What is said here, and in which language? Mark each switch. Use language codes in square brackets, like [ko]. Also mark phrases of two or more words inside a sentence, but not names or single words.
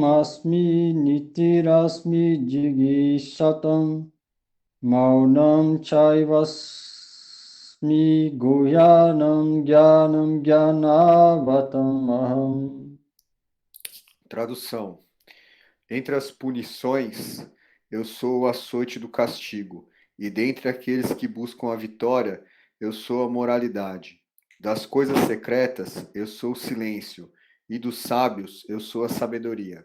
[sa] अस्मि नीतिरस्मि जिगीषताम् मौनं चैवास्मि गुह्यानां ज्ञानं ज्ञानवताम् अहम्. [pt] Tradução. Entre as punições, eu sou o açoite do castigo, e dentre aqueles que buscam a vitória, eu sou a moralidade. Das coisas secretas, eu sou o silêncio, e dos sábios, eu sou a sabedoria.